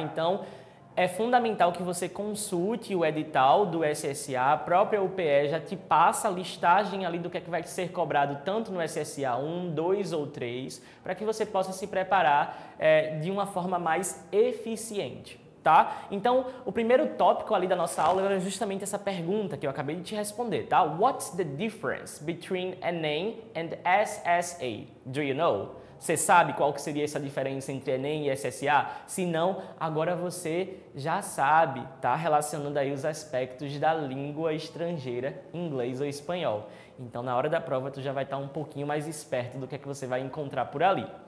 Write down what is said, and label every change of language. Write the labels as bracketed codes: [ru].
[pt] Então, é fundamental que você consulte o edital do SSA, a própria UPE já te passa a listagem ali do que é que vai ser cobrado tanto no SSA 1, 2 ou 3, para que você possa se preparar de uma forma mais eficiente. Tá? Então, o primeiro tópico ali da nossa aula era justamente essa pergunta que eu acabei de te responder, tá? [en] What's the difference between Enem and SSA? Do you know? [pt] Você sabe qual que seria essa diferença entre Enem e SSA? Se não, agora você já sabe, tá? Relacionando aí os aspectos da língua estrangeira, inglês ou espanhol. Então, na hora da prova, tu já vai estar um pouquinho mais esperto do que é que você vai encontrar por ali.